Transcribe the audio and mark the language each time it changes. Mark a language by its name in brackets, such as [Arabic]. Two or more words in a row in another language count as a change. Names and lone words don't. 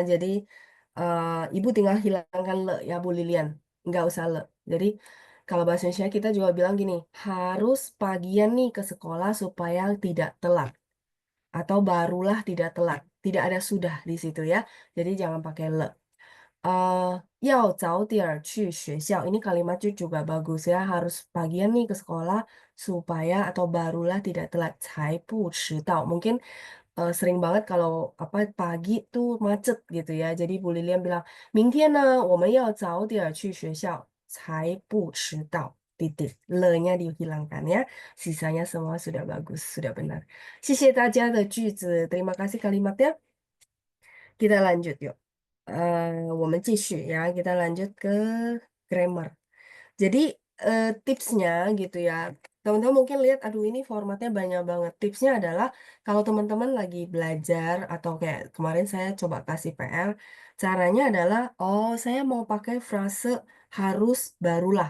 [Indonesian] Jadi Ibu tinggal hilangkan le ya Bu Lilian, nggak usah le. Jadi kalau bahasa Indonesia kita juga bilang gini, harus pagian nih ke sekolah supaya tidak telat atau barulah tidak telat. Tidak ada sudah di situ ya. Jadi jangan pakai le. [Chinese] 要早点儿去学校. [Indonesian] Ini kalimatnya juga bagus ya. Harus pagian nih ke sekolah supaya atau barulah tidak telat. [Chinese] 才不迟到. [Indonesian] Mungkin sering banget kalau apa pagi tuh macet gitu ya. Jadi Bu Lilian bilang, [Chinese] 明天呢，我们要早点儿去学校，才不迟到. [Indonesian] Titik. Le-nya dihilangkan ya. Sisanya semua sudah bagus, sudah benar. [Chinese] 谢谢大家的句子. [Indonesian] Terima kasih kalimatnya. Kita lanjut yuk. [Chinese] 我们继续 [Indonesian] ya, kita lanjut ke grammar. Jadi tipsnya gitu ya, teman-teman mungkin lihat, aduh ini formatnya banyak banget. Tipsnya adalah kalau teman-teman lagi belajar atau kayak kemarin saya coba kasih PR, caranya adalah, oh saya mau pakai frase harus barulah.